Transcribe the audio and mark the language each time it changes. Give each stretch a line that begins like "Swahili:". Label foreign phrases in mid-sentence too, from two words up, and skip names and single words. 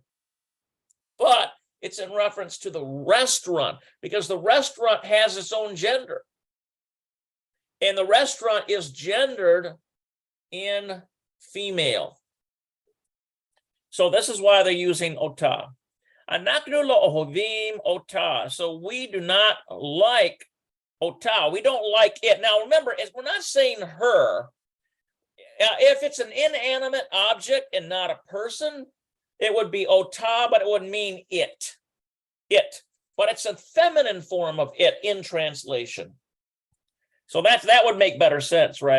English: But it's in reference to the restaurant because the restaurant has its own gender. And the restaurant is gendered in female. So this is why they're using ota.
Hebrew: Anaknu lo ohovim ota.
English: So we do not like ota. We don't like it. Now remember, we're not saying her. If it's an inanimate object and not a person, it would be ota, but it would mean it. It. but it's a feminine form of it in translation. So that would make better sense, right?